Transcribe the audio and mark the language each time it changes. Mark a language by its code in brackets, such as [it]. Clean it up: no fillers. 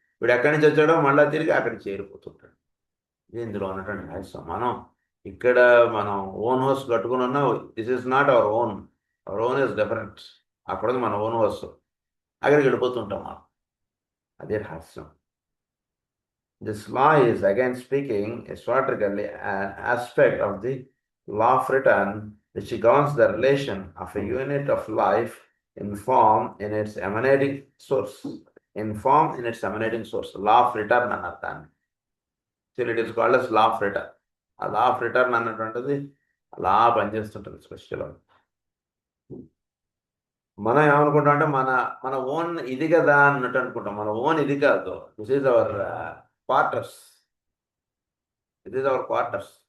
[te] వీడు ఎక్కడి నుంచి వచ్చాడో మళ్ళీ తిరిగి అక్కడికి చేరిపోతుంటాడు. ఇది ఇందులో ఉన్నటువంటి రహస్యం. మనం ఇక్కడ మనం ఓన్ హౌస్ కట్టుకుని ఉన్నా, [en] This is not our own. Our own is different. [te] అక్కడ మన ఓన్ హౌస్, అక్కడికి వెళ్ళిపోతుంటాం మనం. అదే రహస్యం. [en] This law is again speaking esoterically an aspect of the law of return which governs the relation of a unit of life in form in its emanating source. In form in its emanating source. Law of return [te] అన్నారు దాన్ని. [en] So it is called as law of return. [te] ఆ law of return అన్నటువంటిది అలా పనిచేస్తుంటుంది సృష్టిలో. మనం ఏమనుకుంటాం అంటే మన మన ఓన్ ఇది కదా అన్నట్టు అనుకుంటాం. మన ఓన్ ఇది కాదు. [en] This is our quarters. It is our quarters.